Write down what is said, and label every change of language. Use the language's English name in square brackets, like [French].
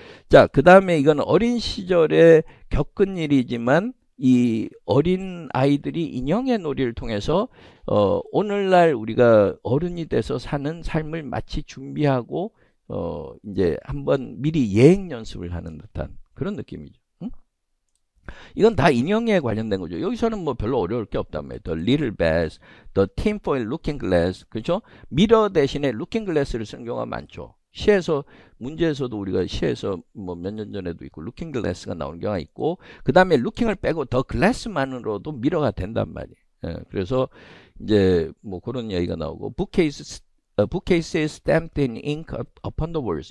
[Korean] 자, 그 다음에 이건 어린 시절에 겪은 일이지만, 이 어린 아이들이 인형의 놀이를 통해서 오늘날 우리가 어른이 돼서 사는 삶을 마치 준비하고 이제 한번 미리 예행 연습을 하는 듯한 그런 느낌이죠. 이건 다 인형에 관련된 거죠. 여기서는 뭐 별로 어려울 게 없단 말이에요. [English] The little bass, the tinfoil looking glass, [Korean] 그렇죠? 미러 대신에 looking glass를 쓰는 경우가 많죠. 시에서, 문제에서도 우리가 시에서 뭐 몇 년 전에도 있고 looking glass가 나오는 경우가 있고, 그 다음에 looking을 빼고 the glass만으로도 미러가 된단 말이에요. 그래서 이제 뭐 그런 이야기가 나오고, [English] bookcase is stamped in ink upon the walls.